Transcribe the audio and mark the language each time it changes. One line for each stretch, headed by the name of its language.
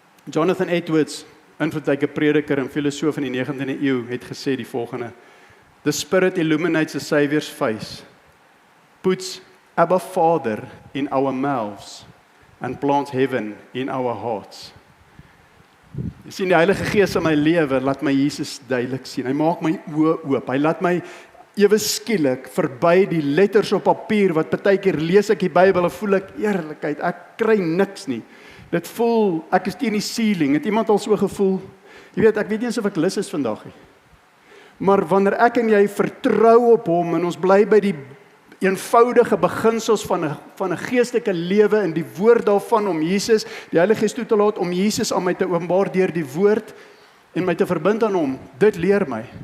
Afrikaans: Jonathan Edwards, invloedryke prediker en filosoof in die 19de eeu, het gesê die volgende:
English: The Spirit illuminates the Saviour's face, puts Abba Father in our mouths, and plants heaven in our hearts.
Afrikaans: Jy sien, die Heilige Gees in my lewe laat my Jesus duidelik sien. Hy maak my oë oop. Hy laat my ewe skielik verby die letters op papier wat partykeer lees ek die Bybel en voel ek eerlikheid, ek kry niks nie. Dit voel ek is teen die ceiling. Het iemand al so gevoel? Jy weet, ek weet nie eens of ek lus is vandag nie. Maar wanneer ek en jy vertrou op hom en ons bly by die eenvoudige beginsels van 'n geestelike lewe en die woord daarvan om Jesus, die Heilige Gees toe te laat om Jesus aan my te openbaar deur die woord en my te verbind aan hom, dit leer my.